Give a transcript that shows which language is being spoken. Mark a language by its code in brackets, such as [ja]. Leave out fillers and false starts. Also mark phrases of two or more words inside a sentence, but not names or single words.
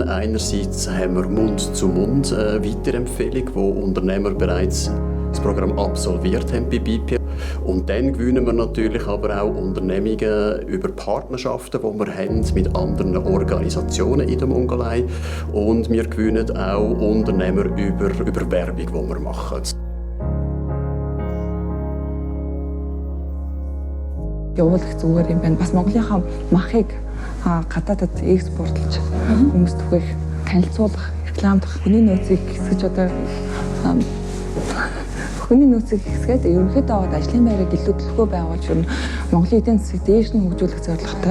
[de] Einerseits haben wir Mund-zu-Mund-Weiterempfehlung, wo Unternehmer bereits das Programm absolviert haben bei BPN. Und dann gewinnen wir natürlich aber auch Unternehmungen über Partnerschaften, die wir haben mit anderen Organisationen in der Mongolei. Und wir gewinnen auch Unternehmer über Werbung, die wir machen. [mn] Явуулах зүгээр юм байна. Бас Монголынхаа махыг гадаадад экспортлж хүмүүст түгээх, танилцуулах, рекламдах, хүний нөөцийг хэсгэж одоо хүний нөөцийг хэсгээд ерөнхийдөө ажлын байрыг илүү төлөвлөгөө байгуулж Монголын эдийн засгийг дээш нь хөгжүүлэх зорилготой.